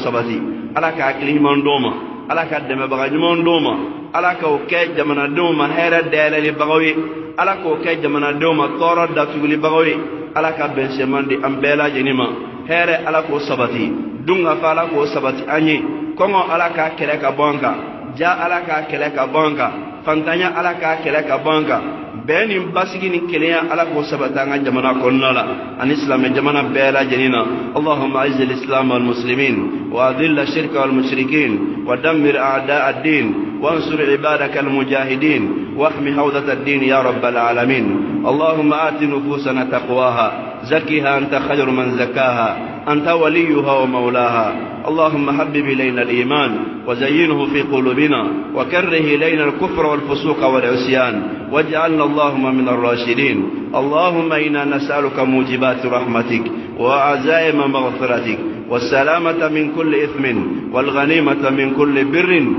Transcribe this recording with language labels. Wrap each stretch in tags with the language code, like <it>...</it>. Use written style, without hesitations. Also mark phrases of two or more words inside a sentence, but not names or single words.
<bm>sabati Ala ka hakili ɲuman d'o ma Ala ka dɛmɛbaga ɲuman d'o ma Ala k'o kɛ jamanadenw ma hɛrɛ dayɛlɛlibagaw ye Ala k'o kɛ jamanadenw ma tɔɔrɔ datugulibagaw ye Ala ka bɛnsɛman di an bɛɛ lajɛlen ma hɛrɛ Ala k'o sabati dunkafa Ala k'o sabati an ye kɔngɔ Ala k'a kɛlɛ ka bɔ an kan ja Ala k'a kɛlɛ ka bɔ an kan fantanya Ala k'a kɛlɛ ka bɔ an kan bɛn ni basigi ni kelenya Ala k'o sabati an ka jamana kɔnɔna la ani silamɛ jamana bɛɛ lajɛlen na</bm> <ar>اللهم أعز الإسلام والمسلمين وأذل الشرك والمشركين ودمر أعداء الدين وانصر عبادك المجاهدين واحمي حوزة الدين يا رب العالمين اللهم آت نفوسنا تقواها زكها أنت خير من زكاها أنت وليها ومولاها اللهم حبب إلينا الإيمان وزينه في قلوبنا وكره إلينا الكفر والفسوق والعصيان واجعلنا اللهم من الراشدين اللهم إنا نسألك موجبات رحمتك وعزائم مغفرتك والسلامة من كل إثم والغنيمة من كل بر</ar>